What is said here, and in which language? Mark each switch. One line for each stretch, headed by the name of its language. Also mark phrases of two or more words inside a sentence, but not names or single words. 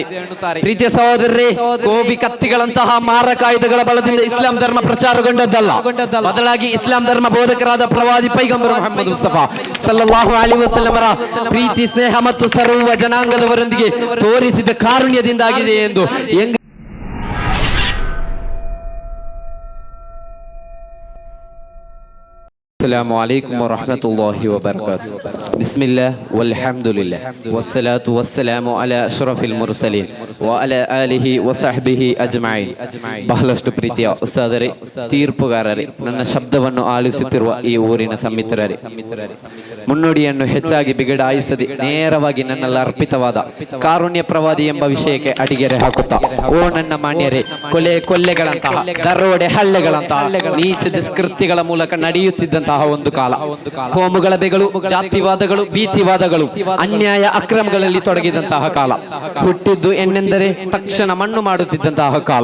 Kannada: ಪ್ರೀತಿಯ ಸಹೋದರರೇ, ಕೋವಿ ಕತ್ತಿಗಳಂತಹ ಮಾರಕಾಯುಧಗಳ ಬಲದಿಂದ ಇಸ್ಲಾಂ ಧರ್ಮ ಪ್ರಚಾರಗೊಂಡದ್ದಲ್ಲ, ಬದಲಾಗಿ ಇಸ್ಲಾಂ ಧರ್ಮ ಬೋಧಕರಾದ ಪ್ರವಾದಿ ಪೈಗಂಬರ್ ಮುಹಮ್ಮದ್ ಮುಸ್ತಫಾ
Arabic: صلى الله عليه وسلم
Kannada: ರ ಪ್ರೀತಿ, ಸ್ನೇಹ ಮತ್ತು ಸರ್ವ ಜನಾಂಗದವರೊಂದಿಗೆ ತೋರಿಸಿದ ಕಾರುಣ್ಯದಿಂದಾಗಿದೆ ಎಂದು
Arabic: السلام عليكم ورحمة الله وبركاته. بسم الله والحمد لله والصلاة والسلام على أشرف المرسلين وعلى آله وصحبه أجمعين.
Kannada: ಬಹಳಷ್ಟು ಪ್ರೀತಿಯ ಉಸ್ತಾದರೇ, ತೀರ್ಪುಗಾರರೇ, ನನ್ನ ಶಬ್ದವನ್ನು ಆಲಿಸುತ್ತಿರುವ ಈ ಊರಿನ ಸಮ್ಮಿತ್ರರೇ, ಮುನ್ನುಡಿಯನ್ನು ಹೆಚ್ಚಾಗಿ ಬಿಗಡಾಯಿಸದೆ ನೇರವಾಗಿ ನನ್ನಲ್ಲಿ ಅರ್ಪಿತವಾದ ಕಾರುಣ್ಯ ಪ್ರವಾದಿ ಎಂಬ ವಿಷಯಕ್ಕೆ ಅಡಿಗೆರೆ ಹಾಕುತ್ತಾ, ಓ ನನ್ನ ಮಾನ್ಯರೇ, ಕೊಲ್ಲೆಗಳಂತಹ, ದರೋಡೆ ಹಲ್ಲೆಗಳಂತಹ ನೀಚ ದುಷ್ಕೃತ್ಯಗಳ ಮೂಲಕ ನಡೆಯುತ್ತಿದ್ದಂತಹ ಒಂದು ಕಾಲ, ಕೋಮುಗಳ ಬೆಗಳು, ಜಾತಿವಾದಗಳು, ಭೀತಿವಾದಗಳು, ಅನ್ಯಾಯ ಅಕ್ರಮಗಳಲ್ಲಿ ತೊಡಗಿದಂತಹ ಕಾಲ, ಹುಟ್ಟಿದ್ದು ಎನ್ನೆಂದರೆ ತಕ್ಷಣ ಮಣ್ಣು ಮಾಡುತ್ತಿದ್ದಂತಹ ಕಾಲ.